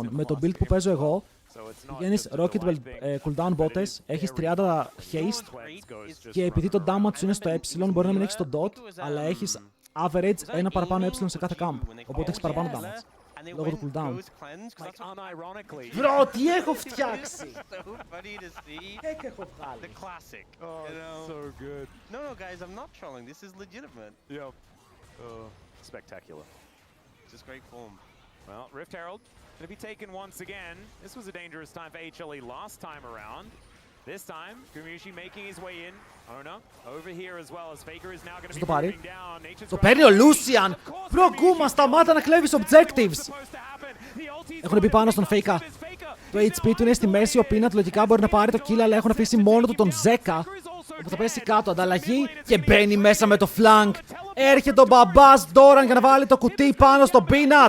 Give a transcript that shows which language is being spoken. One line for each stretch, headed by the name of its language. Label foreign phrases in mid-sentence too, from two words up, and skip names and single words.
Greek: Με το build που παίζω εγώ, πηγαίνεις Rocket Belt
English: cooldown botes,
Greek: έχεις 30 haste και επειδή το damage σου είναι στο ε, μπορεί να μην έχεις το dot, αλλά έχεις average ένα παραπάνω ε σε κάθε camp. Οπότε έχεις παραπάνω damage. Λόγω του cooldown. Bro, τι έχω φτιάξει! Heck έχω βγάλει.
English: The classic. So good. No, guys, I'm not trolling. This is legitimate. Yep. Spectacular. Just great form. Well, Rift Herald going to be taken once again. This was a dangerous time for HLE last time around. This time, Gumushi making his way in. Ona over here as well as Faker is now going to be moving down.
Greek: Το παίρνει ο Lucian! Bro, Guma, σταμάτα να κλέβεις objectives! Έχουν μπει πάνω στον Faker. Το HP του είναι στη μέση, ο Peanut λογικά μπορεί να πάρει το kill, αλλά έχουν αφήσει μόνο του τον Zeka, όπου θα πέσει κάτω, ανταλλαγή και μπαίνει μέσα με το flank. Έρχεται ο μπαμπάς Doran για να βάλει το κουτί πάνω στο Peanut.